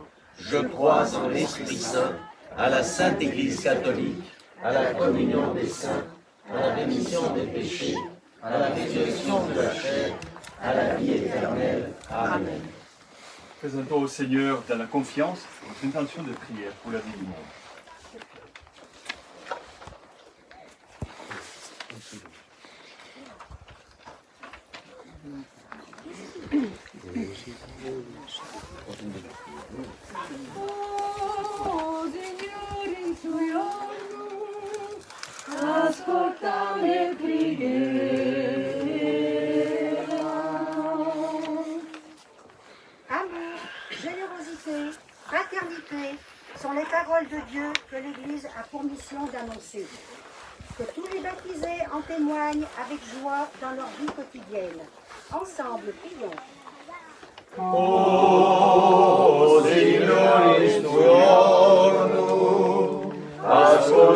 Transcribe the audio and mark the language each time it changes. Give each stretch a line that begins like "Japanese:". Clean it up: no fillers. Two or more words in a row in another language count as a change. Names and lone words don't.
French: Je crois en l'Esprit Saint, à la Sainte Église catholique, à la communion des saints, à la rémission des péchés, à la résurrection de la chair, à la vie éternelle. Amen. Présentons au Seigneur dans la confiance notre intention de prière pour la vie du monde.
Italian: Oh, Signore, ascolta le preghiere.
French: Amour, générosité, fraternité sont les paroles de Dieu que l'Église a pour mission d'annoncer. Que tous les baptisés en témoignent avec joie dans leur vie quotidienne. Ensemble, prions.
Italian: O Signore, instruiamo,